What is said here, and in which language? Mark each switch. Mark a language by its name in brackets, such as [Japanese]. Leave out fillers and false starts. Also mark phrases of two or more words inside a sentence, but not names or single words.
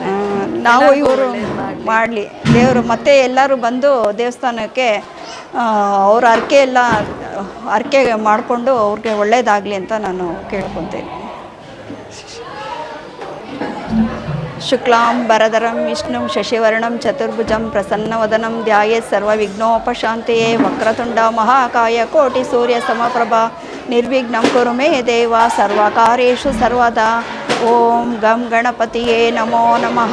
[Kannada] ನಾವು ಇವರು ಮಾಡಲಿ ದೇವರು ಮತ್ತೆ ಎಲ್ಲರೂ ಬಂದು ದೇವಸ್ಥಾನಕ್ಕೆ ಅವ್ರ ಹರಕೆ ಮಾಡಿಕೊಂಡು ಅವ್ರಿಗೆ ಒಳ್ಳೆಯದಾಗಲಿ ಅಂತ ನಾನು ಕೇಳ್ಕೊತೇನೆ. [Sanskrit] ಶುಕ್ಲಾಂ ಭರಧರಂ ವಿಷ್ಣುಂ ಶಶಿವರ್ಣಂ ಚತುರ್ಭುಜಂ ಪ್ರಸನ್ನವದನಂ ಧ್ಯಾಯೇತ್ ಸರ್ವವಿಘ್ನೋಪಶಾಂತಯೇ. ವಕ್ರತುಂಡ ಮಹಾಕಾಯ ಕೋಟಿ ಸೂರ್ಯ ಸಮಪ್ರಭಾ ನಿರ್ವಿಘ್ನಂ ಕುರು ಮೇ ದೇವ ಸರ್ವಕಾರ್ಯೇಷು ಸರ್ವದಾ. ಓಂ ಗಂ ಗಣಪತಿಯೇ ನಮೋ ನಮಃ.